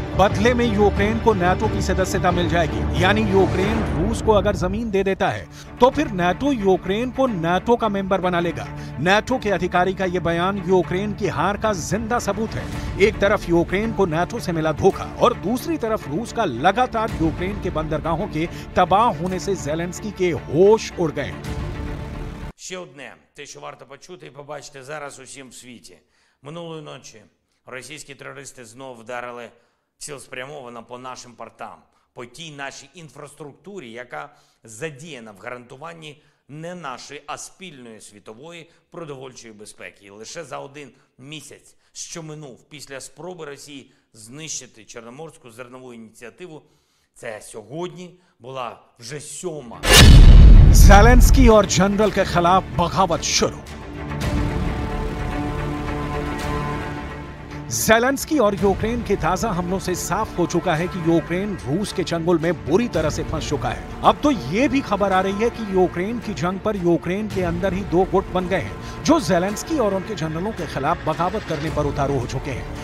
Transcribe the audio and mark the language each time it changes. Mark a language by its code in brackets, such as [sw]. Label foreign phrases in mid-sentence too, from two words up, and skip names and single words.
[hi] बदले में यूक्रेन को नाटो की सदस्यता मिल जाएगी, यानी यूक्रेन रूस को अगर जमीन दे देता है तो फिर नाटो यूक्रेन को नाटो का मेंबर बना लेगा। नाटो के अधिकारी का यह बयान यूक्रेन की हार का जिंदा सबूत है। एक तरफ यूक्रेन को नाटो से मिला धोखा और दूसरी तरफ रूस का लगातार यूक्रेन के बंदरगाहों के तबाह होने से ज़ेलेंस्की के होश उड़ गए। [uk] Ще одне, те, що варто почути і побачити зараз усім в світі. Минулої ночі російські терористи знов вдарили цілеспрямовано по нашим портам, по тій нашій інфраструктурі, яка задіяна в гарантуванні не нашої, а спільної світової продовольчої безпеки. І лише за один місяць, що минув після спроби Росії знищити Чорноморську зернову ініціативу, це сьогодні була вже 7-ма. [hi] ज़ेलेंस्की और जनरल के खिलाफ बगावत शुरू। ज़ेलेंस्की और यूक्रेन के ताजा हमलों से साफ हो चुका है कि यूक्रेन रूस के चंगुल में बुरी तरह से फंस चुका है। अब तो ये भी खबर आ रही है कि यूक्रेन की जंग पर यूक्रेन के अंदर ही 2 गुट बन गए हैं जो ज़ेलेंस्की और उनके जनरलों के खिलाफ बगावत करने पर उतारू हो चुके हैं।